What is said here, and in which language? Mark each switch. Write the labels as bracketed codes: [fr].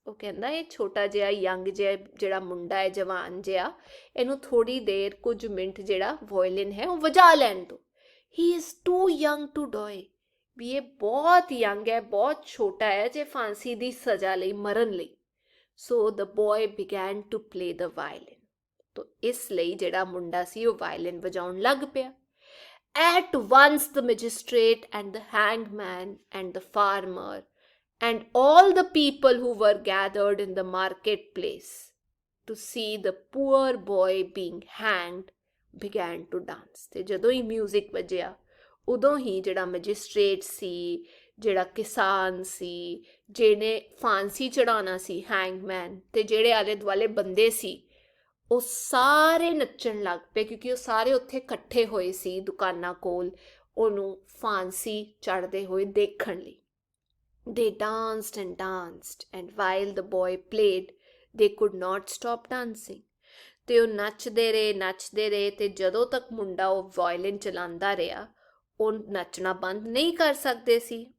[pa] ਉਹ ਕਹਿੰਦਾ ਇਹ ਛੋਟਾ ਜਿਹਾ ਯੰਗ ਜਿਹਾ ਜਿਹੜਾ ਮੁੰਡਾ ਹੈ, ਜਵਾਨ ਜਿਹਾ, ਇਹਨੂੰ ਥੋੜੀ ਦੇਰ ਕੁਝ ਮਿੰਟ ਜਿਹੜਾ ਵਾਇਲਿਨ ਹੈ ਉਹ ਵਜਾ ਲੈਣ ਦਿਓ। [en] He is too young to die. [pa] ਵੀ ਇਹ ਬਹੁਤ ਯੰਗ ਹੈ, ਬਹੁਤ ਛੋਟਾ ਹੈ ਜੇ ਫਾਂਸੀ ਦੀ ਸਜ਼ਾ ਲਈ, ਮਰਨ ਲਈ। [en] So the boy began to play the violin. [pa] ਤੋ ਇਸ ਲਈ ਜਿਹੜਾ ਮੁੰਡਾ ਸੀ ਉਹ ਵਾਇਲਿਨ ਵਜਾਉਣ ਲੱਗ ਪਿਆ। [en] At once the magistrate and the hangman and the farmer and all the people who were gathered in the marketplace to see the poor boy being hanged began to dance। [pa] ਤੇ ਜਦੋਂ ਹੀ ਮਿਊਜ਼ਿਕ ਵੱਜਿਆ ਉਦੋਂ ਹੀ ਜਿਹੜਾ ਮੈਜਿਸਟ੍ਰੇਟ ਸੀ, ਜਿਹੜਾ ਕਿਸਾਨ ਸੀ, ਜਿਹਨੇ ਫਾਂਸੀ ਚੜਾਉਣਾ ਸੀ Hangman, ਤੇ ਜਿਹੜੇ ਆਲੇ ਦੁਆਲੇ ਬੰਦੇ ਸੀ, ਉਹ ਸਾਰੇ ਨੱਚਣ ਲੱਗ ਪਏ ਕਿਉਂਕਿ ਉਹ ਸਾਰੇ ਉੱਥੇ ਇਕੱਠੇ ਹੋਏ ਸੀ ਦੁਕਾਨਾਂ ਕੋਲ ਉਹਨੂੰ ਫਾਂਸੀ ਚੜ੍ਹਦੇ ਹੋਏ ਦੇਖਣ ਲਈ। [en] They danced and while the boy played they could not stop dancing। [pa] ਤੇ ਉਹ ਨੱਚਦੇ ਰਹੇ ਤੇ ਜਦੋਂ ਤੱਕ ਮੁੰਡਾ ਉਹ ਵਾਇਲਿਨ ਚਲਾਉਂਦਾ ਰਿਹਾ ਉਹ ਨੱਚਣਾ ਬੰਦ ਨਹੀਂ ਕਰ ਸਕਦੇ ਸੀ।